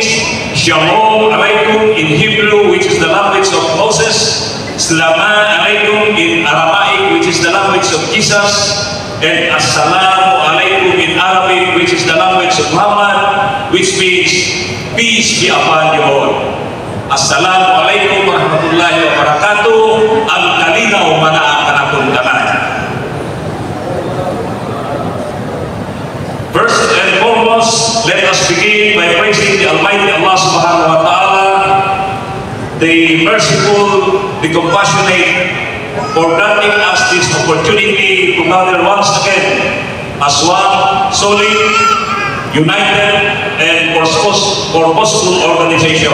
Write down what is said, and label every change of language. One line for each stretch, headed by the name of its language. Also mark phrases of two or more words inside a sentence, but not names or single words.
Hebrew: שלום עליכם
English: in Hebrew, which is the language of Moses,
Aramaic: Salama Alaikum
English: in Aramaic, which is the language of Jesus, and
Arabic: السلام عليكم
English: in Arabic, which is the language of Muhammad, which means peace be upon you all.
Arabic: السلام عليكم ورحمة الله وبركاته.
Cebuano: Ang kalinaw manaakan akong tanan.
English: First and foremost, let us begin by praising the Almighty Allah
Arabic: سبحانه وتعالى,
English: the merciful, the compassionate, for granting us this opportunity to gather once again as one solid, united, and purposeful organization.